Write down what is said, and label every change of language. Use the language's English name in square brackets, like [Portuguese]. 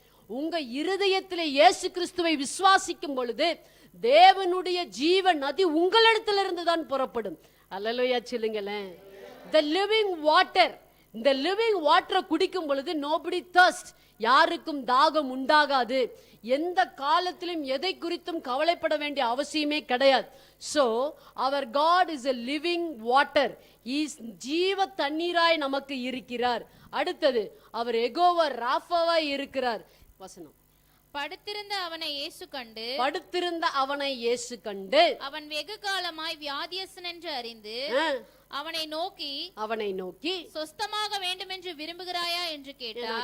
[Tamil] உங்க இருதயத்திலே இயேசு கிறிஸ்துவை விசுவாசிக்கும் பொழுது தேவனுடைய ஜீவ நதி உங்களிடத்திலிருந்து தான் புறப்படும். அல்லேலூயா சொல்லுங்களேன். [English] the living water, [Tamil] இந்த லிவிங் வாட்டரை குடிக்கும் பொழுது [English] nobody thirst, [Tamil] யாருக்கும் தாகம் உண்டாகாது. எந்த காலத்திலும் எதை குறித்தும் கவலைப்பட வேண்டிய அவசியமே கிடையாது. [English] so our God is a living water, he is [Tamil] ஜீவ தண்ணீராய் நமக்கு இருக்கிறார். அடுத்தது அவர் யெகோவா ராஃபாவாய் இருக்கிறார். வசனம், படுத்திருந்த அவனை இயேசு கண்டு, படுத்திருந்த அவனை இயேசு கண்டு, அவன் வெகு காலமாய் வியாதியஸ்தன் என்று அறிந்து அவனை நோக்கி சொஸ்தமாக வேண்டும் என்று விரும்புகிறாயா என்று கேட்டார்.